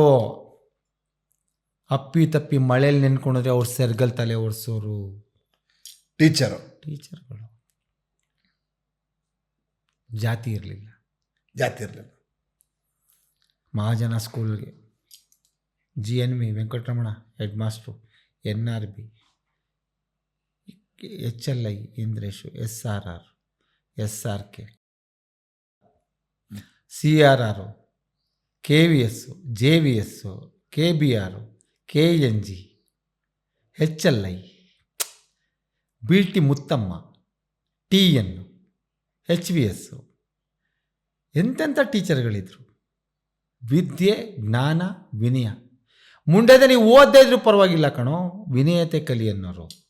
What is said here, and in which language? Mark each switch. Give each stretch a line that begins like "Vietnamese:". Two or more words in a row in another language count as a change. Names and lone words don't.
Kannada: ಅಪ್ಪಿ ತಪ್ಪಿ ಮಳೇಲಿ ನೆನ್ಕೊಂಡ್ರೆ ಅವ್ರು ಸೆರ್ಗಲ್ ತಲೆ ಓಡಿಸೋರು ಟೀಚರ್ಗಳು. ಜಾತಿ ಇರಲಿಲ್ಲ. ಮಹಾಜನ ಸ್ಕೂಲ್ಗೆ GNV ವೆಂಕಟರಮಣ
English: head master,
Kannada: NRB, HLI ಇಂದ್ರೇಶು, SRR, SRK, CRR, KVS, JVS, KBR, KNG, HLI, BT ಮುತ್ತಮ್ಮ, TN, HVS. ಎಂತೆಂಥ ಟೀಚರ್ಗಳಿದ್ರು. ವಿದ್ಯೆ, ಜ್ಞಾನ, ವಿನಯ. ಮುಂಡೆದೆ ನೀವು ಓದದೇ ಇದ್ರೂ ಪರವಾಗಿಲ್ಲ ಕಣೋ, ವಿನಯತೆ ಕಲಿ ಅನ್ನೋರು.